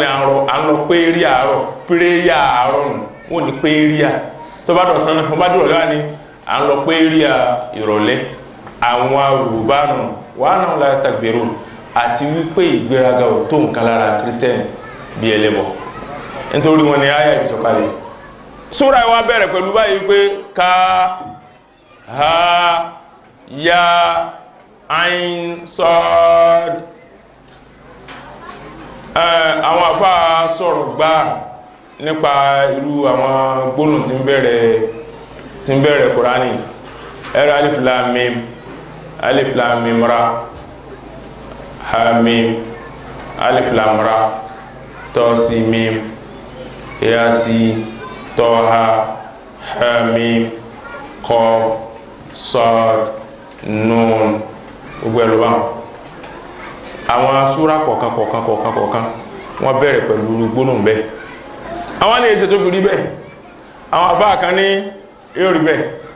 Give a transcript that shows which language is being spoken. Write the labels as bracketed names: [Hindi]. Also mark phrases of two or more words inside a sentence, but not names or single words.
[Yoruba] à ń lọ pérí àárọ̀ péréyà àárọ̀ nù wọ́n ní péríà tó bá dọ̀sán náà wọ́n bá dúró lọ́wọ́ ni à ń lọ péríà ìrọ̀lẹ́ àwọn Yorùbá nù wà náà láìsíkà gbèrò àti wípé ìgbéraga ò tó nǹkan lára Kírísítẹ́nì bí ẹlẹ́bọ nítorí wọn ni àyà ìsọ̀kalẹ̀ súra wa bẹ̀rẹ̀ pẹ̀lú báyìí pé ká [Arabic] ها يا عين صاد [Yoruba] àwọn àfá sọ̀rọ̀ gbá nípa irú àwọn gbólóhùn tí ń bẹ̀rẹ̀ Kùránì ẹ̀rọ [Arabic] ألف لام ميم ألف لام ميم را حا ميم ألف لام را طا سين ميم يا سين طا ها ميم قاف صاد نون [Yoruba] gbogbo ẹ̀lú báwọn àwọn súra kọ̀ọ̀kan wọ́n bẹ̀rẹ̀ pẹ̀lú gbólóhùn bẹ́ẹ̀ àwọn ní èsè tó fi rí bẹ́ẹ̀ àwọn àfáà kan ní yóò rí bẹ́ẹ̀